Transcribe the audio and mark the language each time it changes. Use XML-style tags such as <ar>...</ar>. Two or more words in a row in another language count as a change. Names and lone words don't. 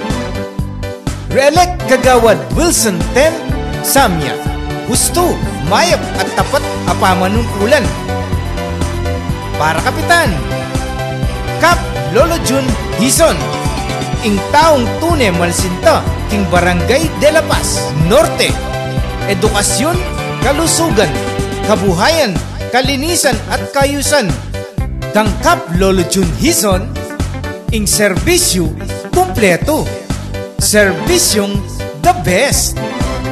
<pam>Relek kagawad Wilson Ten Samya, husto, mayap at tapat apamanungkulan. Para kapitan, Cup Lolo Jun Hison, ing taong tunay malsinta king Barangay de la Paz Norte. Edukasyon, kalusugan, kabuhayan, kalinisan at kayusan. Kang Cup Lolo Jun Hison, ing serbisyo kumpleto, serbisyong</pam> <en>the best.</en>